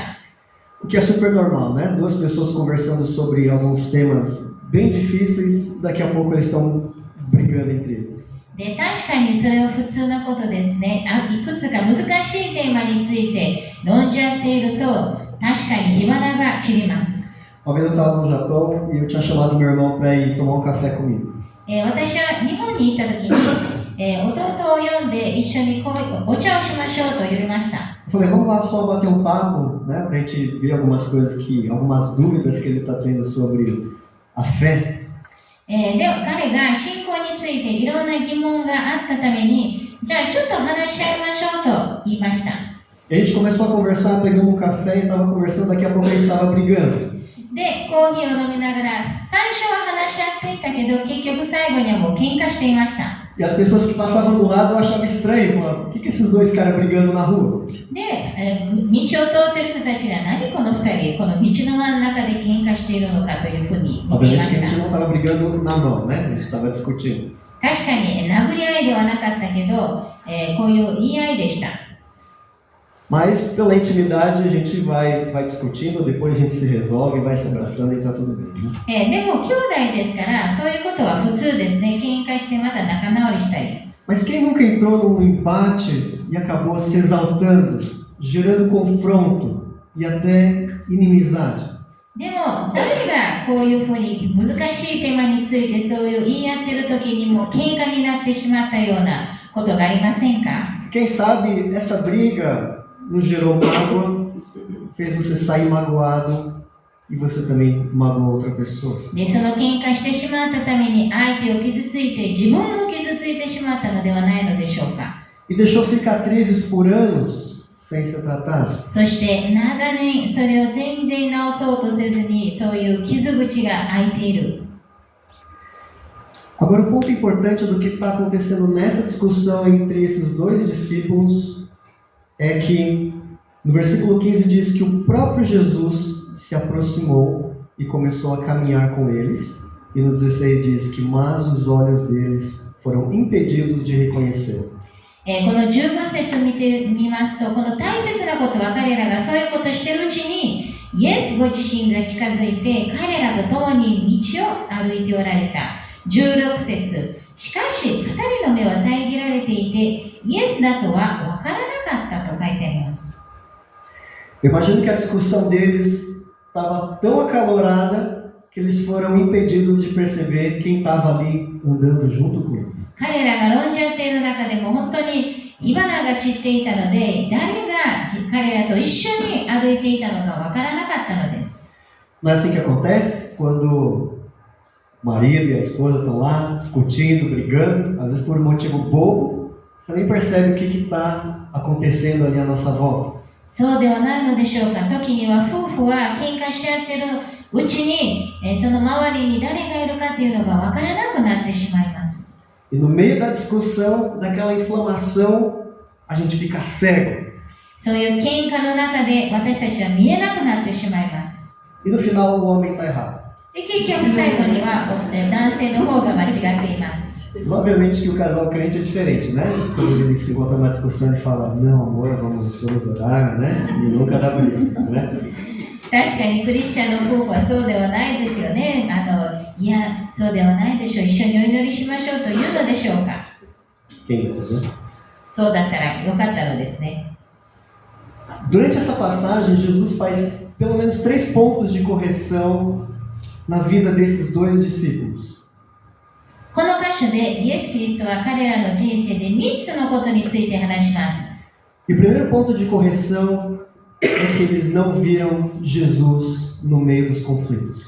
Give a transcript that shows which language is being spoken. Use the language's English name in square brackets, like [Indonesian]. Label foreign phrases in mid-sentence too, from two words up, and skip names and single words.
[Portuguese] O que é super normal, né? Duas pessoas conversando sobre alguns temas bem difíceis, daqui a pouco eles estão brigando entre eles. [Japanese] で、確かにそれは普通なことですね。いくつか難しいテーマについて論じ合っていると、確かに火花が散ります。 [Portuguese] Uma vez eu estava no Japão e eu tinha chamado meu irmão para ir tomar café comigo. [Japanese] 私は日本に行った時に、弟を呼んで一緒にお茶をしましょうと呼びました。 [Portuguese] Eu falei, vamos lá só bater papo, né? Para a gente ver algumas dúvidas que ele está tendo sobre a fé. [Japanese] でも彼が信仰についていろんな疑問があったために、じゃあちょっと話し合いましょうと言いました。 [Portuguese] E a gente começou a conversar, pegamos café e estava conversando, daqui a pouco a gente estava brigando. [Japanese] で、コーヒーを飲みながら、最初は話し合っていたけど、結局最後にはもう喧嘩していました。 [Portuguese] E as pessoas que passavam do lado achavam estranho, falavam, o que esses dois caras brigando na rua? [Japanese] で、道を通っている人たちが何この二人、この道の真ん中で喧嘩しているのかというふうに見ていま [Portuguese] Obviamente [Japanese] し [Portuguese] que a [Japanese] た。 [Portuguese] gente não estava brigando na mão, né? A gente estava discutindo. [Japanese] 確かに殴り合いではなかったけど、こういう言い合いでした。 [Portuguese] Mas pela intimidade a gente vai discutindo, depois a gente se resolve, vai se abraçando e está tudo bem. Né? [Japanese] でも兄弟ですから、そういうことは普通ですね。喧嘩してまた仲直りしたり。 [Portuguese] Mas quem nunca entrou num embate e acabou se exaltando, gerando confronto e até inimizade? [Japanese] でも誰がこういうふうに難しいテーマについてそういう言い合ってる時にも喧嘩になってしまったようなことがありませんか？ [Portuguese] Quem sabe essa briga nos gerou mágoa, fez você sair magoado e você também magoou outra pessoa. [Japanese] で、その喧嘩してしまったために相手を傷ついて自分も傷ついてしまったのではないのでしょうか。 [Portuguese] E deixou cicatrizes por anos sem ser tratado. [Japanese] そして長年それを全然治そうとせずにそういう傷口が開いている。 [Portuguese] Agora o ponto importante do que está acontecendo nessa discussão entre esses dois discípulos é que no versículo 15 diz que o próprio Jesus se aproximou e começou a caminhar com eles. E no 16 diz que mas os olhos deles foram impedidos de reconhecê-lo. [Japanese] この15節を見てみますと、この大切なことは彼らがそういうことをしているうちに、イエスご自身が近づいて、彼らと共に道を歩いておられた。16節。しかし、2人の目は遮られていて、イエスだとは分からなかったと書いてあります。 [Portuguese] Eu imagino que a discussão deles estava tão acalorada que eles foram impedidos de perceber quem estava ali andando junto com eles. [Japanese] 彼らが論じ合っている中でも本当に火花が散っていたので、誰が彼らと一緒に歩いていたのかわからなかったのです。 [Portuguese] Não é assim que acontece? Quando o marido e a esposa estão lá discutindo, brigando, às vezes por um motivo bobo, você nem percebe o que está acontecendo ali à nossa volta. [Japanese] そうではないのでしょうか。時には夫婦は喧嘩し合っているうちに、その周りに誰がいるかというのがわからなくなってしまいます。 [Portuguese] E no meio da discussão, daquela inflamação, a gente fica cego. [Japanese] そういう喧嘩の中で私たちは見えなくなってしまいます。 [Portuguese] E no final o homem está errado. [Japanese] で、結局最後には男性の方が間違っています。 [Portuguese] Mas obviamente que o casal crente é diferente, né? Quando ele se encontra numa discussão e fala, não amor, vamos orar, né? E nunca dá briga, né? [Japanese] 確かにクリスチャンの夫婦はそうではないですよね。いや、そうではないでしょう。一緒にお祈りしましょうというのでしょうか。そうだったらよかったのですね。 [Portuguese] Durante essa passagem, Jesus faz pelo menos 3 pontos de correção na vida desses 2 discípulos. [Japanese] この箇所でイエス・キリストは彼らの人生で3つのことについて話します。 [Portuguese] E o primeiro ponto de correção é que eles não viram Jesus no meio dos conflitos.